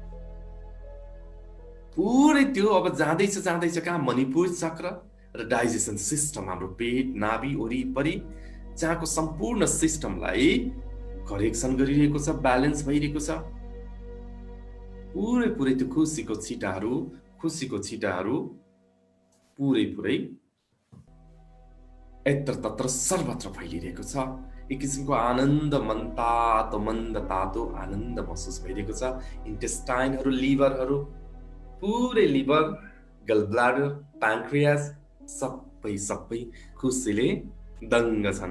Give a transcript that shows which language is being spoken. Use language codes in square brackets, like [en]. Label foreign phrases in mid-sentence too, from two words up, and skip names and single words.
[ne] पुरै त्यो अब जाँदैछ कहाँ, मणिपुर चक्र र [en] digestion system, [ne] हाम्रो पेट, नाभि वरिपरि, जहाँको सम्पूर्ण सिस्टमलाई करेक्सन गरिरहेको छ, ब्यालेन्स भइरहेको छ। पुरै त्यो खुसीको छिटाहरू पुरै [sa] यत्र तत्र सर्वत्र [ne] फैलिरहेको छ। एक किसिमको आनन्द मन्द तातो आनन्द महसुस भइरहेको छ। इन्टेस्टाइनहरू, लिभरहरू, पुरै लिभर, [en] gall bladder, [ne] प्यान्क्रियास सबै खुसीले दङ्ग छन्।